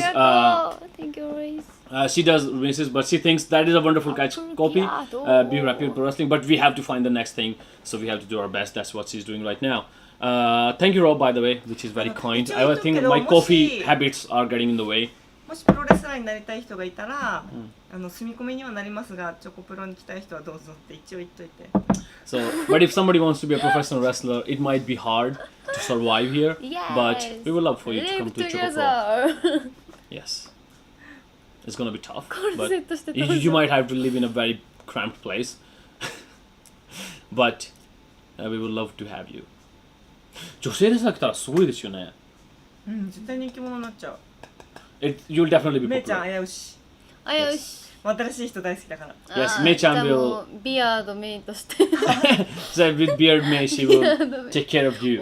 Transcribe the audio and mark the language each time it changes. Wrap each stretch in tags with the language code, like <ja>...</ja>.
<en>Thank you, Royce. she does misses, but she thinks that is a wonderful catch copy. Be happy with pro wrestling, but we have to find the next thing, so we have to do our best. That's what she's doing right now. Thank you, Rob, by the way, which is very kind. I think my coffee habits are getting in the way.</en> <ja>もしプロレスラーになりたい人がいたら、住み込みにはなりますが、チョコプロに来たい人はどうぞって一応言っといて。</ja> <en>So, but if somebody wants to be a professional wrestler, it might be hard to survive here. But we would love for you to come to ChocoPro. Yes. It's gonna be tough, but you might have to live in a very cramped place. But we would love to have you.</en> <ja>女性レスラー来たらすごいですよね。うん、絶対人気者になっちゃう。</ja> <en>You'll definitely be</en> <ja>めいちゃん</ja> <en>popular.</en> <ja>危うし。よし。新しい人大好きだから。</ja> <en>Yes, Mei-chan will.</en> <ja>ビアードメインとして。</ja> <en>So with Beard May, she will take care of you.</en>